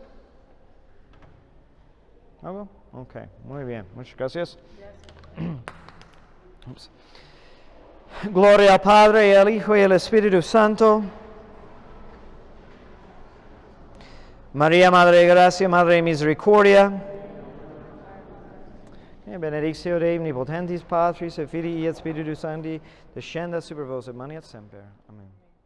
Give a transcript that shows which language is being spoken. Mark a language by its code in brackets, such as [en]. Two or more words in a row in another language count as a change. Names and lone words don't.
[es] ¿Algo? Ok, muy bien. Muchas gracias. Gloria al Padre, al Hijo y al Espíritu Santo. María, Madre de Gracia, Madre de Misericordia. [la] Benedictio Dei omnipotentis Patris et Filii et Spiritus Sancti, descenda super vos et manet semper. [es] Amén.